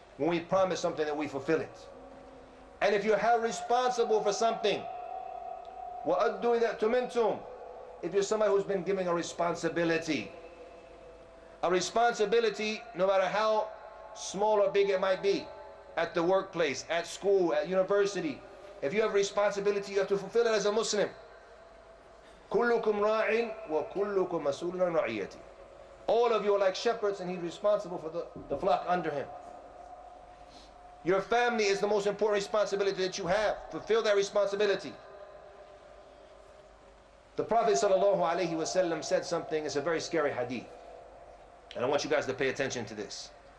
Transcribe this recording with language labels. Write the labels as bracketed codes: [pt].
[en] When we promise something, that we fulfill it. And if you're held responsible for something, [ar] وَأَدُّوا إِذَا أُتْمِنْتُمْ, [en] if you're somebody who's been given a responsibility, no matter how small or big it might be, at the workplace, at school, at university, if you have responsibility, you have to fulfill it as a Muslim. [ar] كلكم راع وكلكم مسؤول عن رعيته. [en] All of you are like shepherds, and he's responsible for the flock under him. Your family is the most important responsibility that you have. Fulfill that responsibility. The Prophet ﷺ said something. It's a very scary hadith, and I want you guys to pay attention to this.